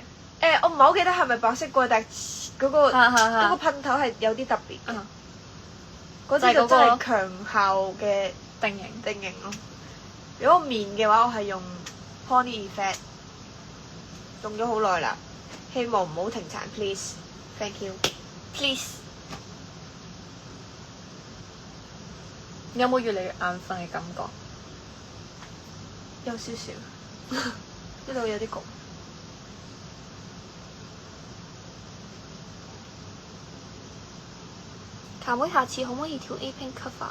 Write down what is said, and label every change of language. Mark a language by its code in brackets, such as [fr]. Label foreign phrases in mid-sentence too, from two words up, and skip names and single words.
[yue] 我唔係好記得係咪白色蓋，但係嗰個係係嗰個噴頭係有啲特別嘅。嗯嗰支就真係強效嘅定型。定型咯。如果面嘅話，我係用 Pony Effect，用咗好耐啦，希望唔好停產 ， [en] please，thank you。 [yue] Please。你有冇越嚟越眼瞓嘅感覺？有少少，呢度有啲焗。卡妹下次可唔可以調 A Pink cover？